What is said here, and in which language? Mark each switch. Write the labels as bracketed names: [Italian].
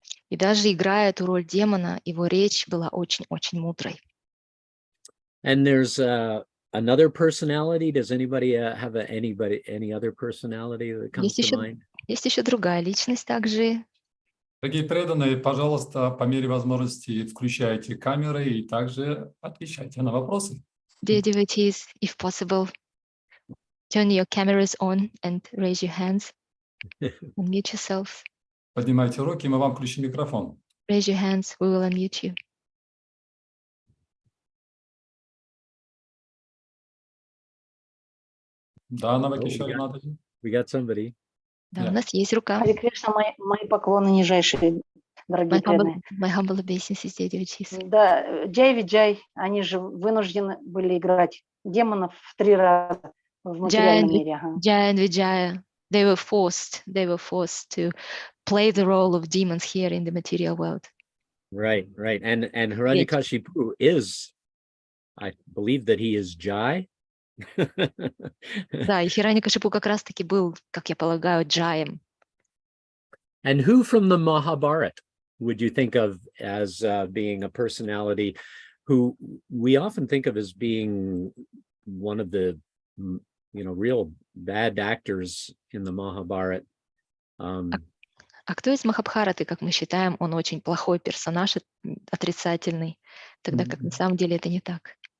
[Russian] И даже играя эту роль демона, его речь была очень-очень мудрой. [English] And there's another personality. Does anybody have any other personality that comes to mind? [Russian] Есть еще другая личность также. Дорогие преданные, пожалуйста, по мере возможности включайте камеры и также отвечайте на вопросы. [English] Dear devotees, if possible, turn your cameras on and raise your hands. Unmute yourselves. [Russian] Поднимайте руки, мы вам включим микрофон. [English] Raise your hands, we will unmute you. [Russian] Да, Навакишари Матаджи. [English] We got somebody. [Russian] Да, у нас есть рука. Харе Кришна, мои поклоны нижайшие, дорогие преданные. [English] My humble obeisances, dear devotees. [Russian] Да, Джай Виджай, они же вынуждены были играть демонов в 3 раза в материальном мире. [English] Jaya and Vijaya, they were forced to play the role of demons here in the material world. Right. And Hiranyakashipu is, I believe that he is Jai. [Russian] Да, и Хираньякашипу как раз-таки был, как я полагаю, Джаем. [English] And who from the Mahabharata would you think of as being a personality who we often think of as being one of the, real bad actors in the Mahabharata? [Russian] А кто из Махабхараты, как мы считаем, он очень плохой персонаж, отрицательный, тогда как на самом деле это не так?